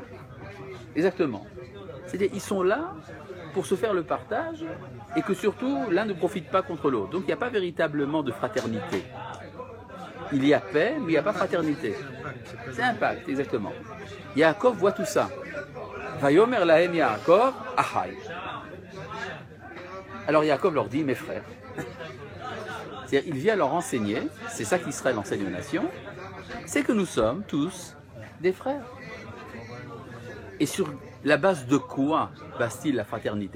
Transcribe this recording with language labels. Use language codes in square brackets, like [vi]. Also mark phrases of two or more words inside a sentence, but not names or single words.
[fr] Exactement. C'est-à-dire qu'ils sont là pour se faire le partage et que surtout l'un ne profite pas contre l'autre. Donc il n'y a pas véritablement de fraternité. Il y a paix, mais il n'y a pas fraternité. C'est un pacte, exactement. Yaakov voit tout ça. [he] ויאמר להם יעקב אחי. [fr] Alors Yaakov leur dit, mes frères. C'est-à-dire, il vient leur enseigner, c'est ça qui serait l'enseigne aux nations, c'est que nous sommes tous des frères. Et sur la base de quoi base-t-il la fraternité?